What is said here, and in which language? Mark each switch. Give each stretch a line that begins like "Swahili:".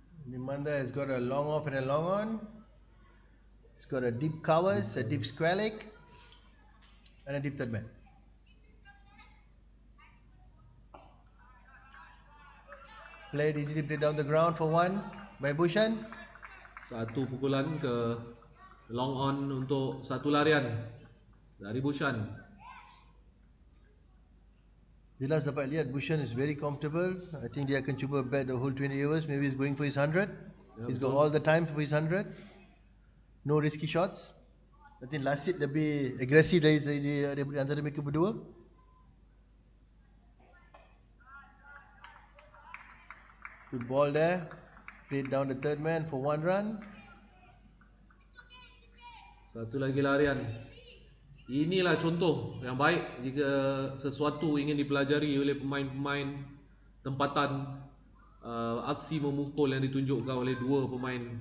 English: Nimanda has got a long off and a long on. It's got a deep covers, a deep square leg, and a deep third man. Played easily, played down the ground for 1 by Bushan.
Malay: Satu pukulan ke long on untuk satu larian dari Bushan. Jelas dapat lihat Bushan
English: is very comfortable. I think
Malay: dia akan cuba
English: bat the whole 20 overs. Maybe he's going for his 100. He's got all the time for his 100. No risky shots. I think
Malay: Lasit lebih agresif dari antara mereka berdua.
English: Good ball there. Played down the third man for 1 run.
Malay: Satu lagi larian. Inilah contoh yang baik jika sesuatu ingin dipelajari oleh pemain-pemain tempatan. Aksi memukul yang ditunjukkan oleh dua pemain